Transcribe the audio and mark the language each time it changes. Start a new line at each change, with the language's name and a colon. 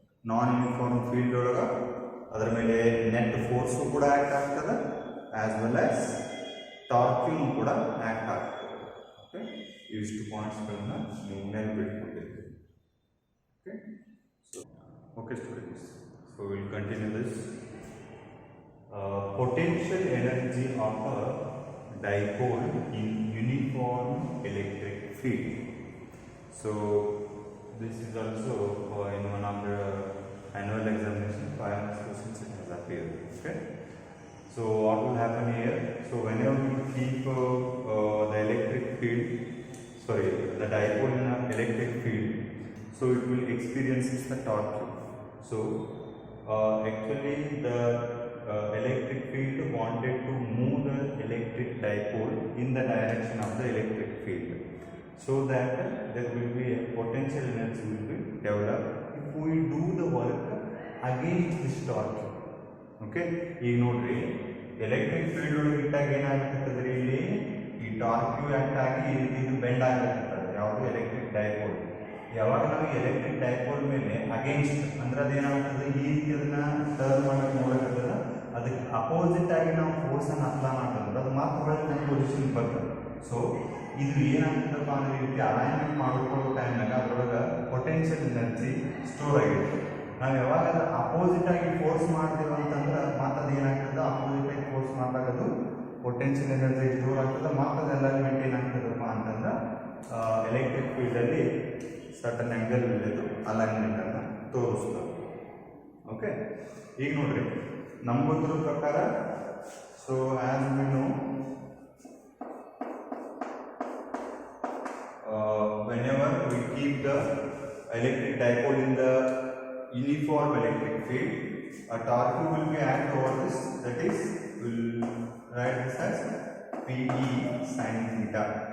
Kannada: ನಾನ್ uniform field ಒಳಗೆ ಅದರ ಮೇಲೆ ನೆಟ್ ಫೋರ್ಸು ಕೂಡ ಆಕ್ಟ್ ಆಗ್ತದೆ,
English: as well as
Kannada: ಟಾರ್ಕ್ಯೂ ಕೂಡ ಆಕ್ಟ್ ಆಗ್ತದೆ. ಓಕೆ, ಇಷ್ಟು ಪಾಯಿಂಟ್ಸ್ಗಳನ್ನ ನೀವು ನೆನಪಿಟ್ಕೊಂಡಿದ್ದೀವಿ.
English: Okay students, so we will continue this. Potential energy of a dipole in uniform electric field. So this is also in one of the annual examination 5 questions it has appeared. Okay, so what will happen here, so whenever we keep the electric field, sorry, the dipole in an electric field, so it will experience the torque. So actually the electric field wanted to move the electric dipole in the direction of the electric field. so that there will be a potential energy will be developed if we do the work against this torque.
Kannada: Okay, ಈಗ ನೋಡ್ರಿ electric field ಒಳಗೆ ಇಟ್ಟಾಗ ಏನಾಗುತ್ತದೆ ಇಲ್ಲಿ ಈ torque act ಆಗಿ ಈ ರೀತಿ ಇದು ಬೆಂಡ್ ಆಗಿರ್ತದೆ ಯಾವುದು ಎಲೆಕ್ಟ್ರಿಕ್ ಡೈಪೋಲ್. ಯಾವಾಗ ನಾವು ಎಲೆಕ್ಟ್ರಿಕ್ ಡೈಪೋಲ್ ಮೇಲೆ ಅಗೇನ್ಸ್ಟ್ ಅಂದ್ರೆ ಅದೇನಾಗ್ತದೆ ಈ ರೀತಿ ಅದನ್ನ ಟರ್ನ್ ಮಾಡಕ್ಕೆ ನೋಡಕತ್ತದ ಅದಕ್ಕೆ ಅಪೋಸಿಟ್ ಆಗಿ ನಾವು ಫೋರ್ಸ್ ಅನ್ನು ಅಪ್ಲೈ ಮಾಡ್ತಂದ್ರೆ ಅದು ಮಾತ್ರ ಹೊರಗೆ ಪೊಸಿಷನ್ ಬರ್ತದೆ. ಸೊ ಇದು ಏನಾಗ್ತದಪ್ಪ ಅಂದ್ರೆ ಈ ರೀತಿ ಅಲೈನ್ಮೆಂಟ್ ಮಾಡ್ಕೊಳ್ಳೋ ಟೈಮ್ನಾಗ ಅದರೊಳಗೆ ಪೊಟೆನ್ಷಿಯಲ್ ಎನರ್ಜಿ ಸ್ಟೋರ್ ಆಗಿರುತ್ತೆ. ನಾವು ಯಾವಾಗ ಅದು ಅಪೋಸಿಟ್ ಆಗಿ ಫೋರ್ಸ್ ಮಾಡ್ತೀವಿ ಅಂತಂದ್ರೆ ಮತ್ತೆ ಅದು ಏನಾಗ್ತದೆ ಅಪೋಸಿಟ್ ಆಗಿ ಫೋರ್ಸ್ ಮಾಡಿದಾಗ ಅದು ಪೊಟೆನ್ಷಿಯಲ್ ಎನರ್ಜಿ ಸ್ಟೋರ್ ಆಗ್ತದೆ. ಮತ್ತೆ ಅದು ಅಲೈನ್ಮೆಂಟ್ ಏನಾಗ್ತದಪ್ಪ ಅಂತಂದ್ರೆ ಎಲೆಕ್ಟ್ರಿಕ್ ಫೀಲ್ಡಲ್ಲಿ ಸರ್ಟನ್ ಆ್ಯಂಗಲ್ ಇದು ಅಲೈನ್ಮೆಂಟನ್ನು ತೋರಿಸ್ತದೆ. ಓಕೆ, ಈಗ ನೋಡ್ರಿ ನಮ್ಗೆ ಗೊತ್ತಿರೋ ಪ್ರಕಾರ
English: So as we know whenever we keep the electric dipole in the uniform electric field, a torque will be act over this, that is will write this as PE sin theta.